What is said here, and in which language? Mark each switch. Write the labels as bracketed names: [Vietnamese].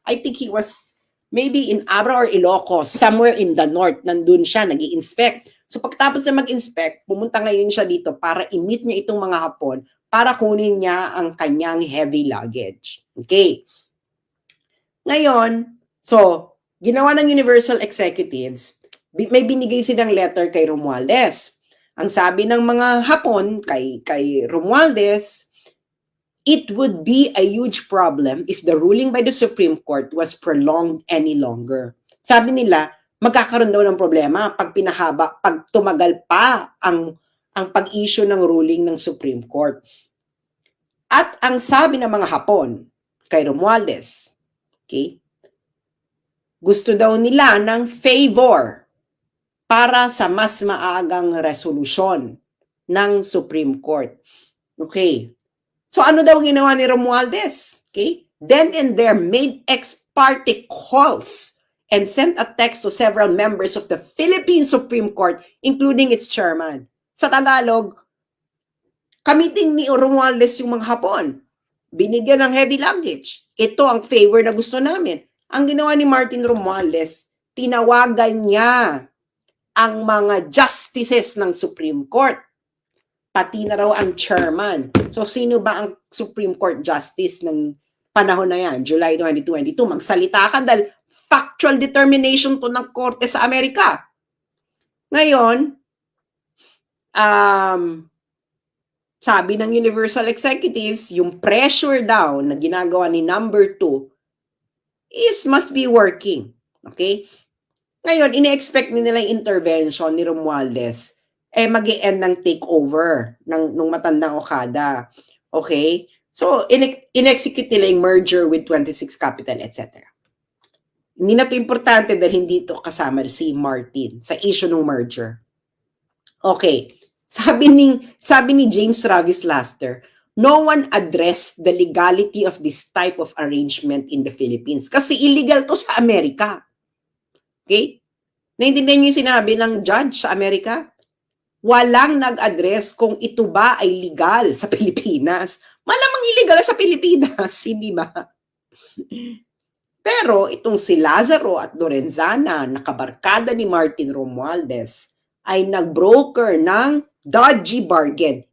[English] I think he was maybe in Abra or Ilocos, somewhere in the north, [Filipino] nandun siya, nag-i-inspect. So pagtapos na mag-inspect, pumunta ngayon siya dito para i-meet niya itong mga Hapon para kunin niya ang kanyang heavy luggage. Okay. Ngayon, so, ginawa ng Universal Executives, may binigay silang letter kay Romualdez. Ang sabi ng mga Hapon kay Romualdez, [English] it would be a huge problem if the ruling by the Supreme Court was prolonged any longer. [Filipino] Sabi nila, magkakaroon daw ng problema pag tumagal pa ang pag-issue ng ruling ng Supreme Court. At ang sabi ng mga Hapon kay Romualdez, okay, gusto daw nila ng favor para sa mas maagang resolusyon ng Supreme Court. Okay. So ano daw ginawa ni Romualdez? Okay? [English] Then and there made ex parte calls and sent a text to several members of the Philippine Supreme Court, including its chairman. [Filipino] Sa Tagalog, kamiting ni Romualdez yung mga Hapon. Binigyan ng heavy luggage. Ito ang favor na gusto namin. Ang ginawa ni Martin Romualdez, tinawagan niya ang mga justices ng Supreme Court. Pati na raw ang chairman. So, sino ba ang Supreme Court Justice ng panahon na yan, July 2022? Magsalita ka dahil factual determination to ng korte sa Amerika. Ngayon, sabi ng Universal Executives, yung pressure daw na ginagawa ni number 2 [English] must be working. [Filipino] Okay? Ngayon, ine-expect nila yung intervention ni Romualdez mag-i-end ng takeover nung matandang Okada. Okay? So, in-execute nila yung merger with 26 Capital, etc. Hindi na ito importante dahil hindi ito kasama si Martin sa issue ng merger. Okay. Sabi ni [English] James Travis Laster, no one addressed the legality of this type of arrangement in the Philippines. [Filipino] Kasi illegal to sa Amerika. Okay? Naintindihan niyo yung sinabi ng judge sa Amerika? Walang nag-address kung ito ba ay legal sa Pilipinas. Malamang illegal sa Pilipinas, hindi ba? Pero itong si Lazaro at Lorenzana, nakabarkada ni Martin Romualdez, ay nag-broker ng dodgy bargain.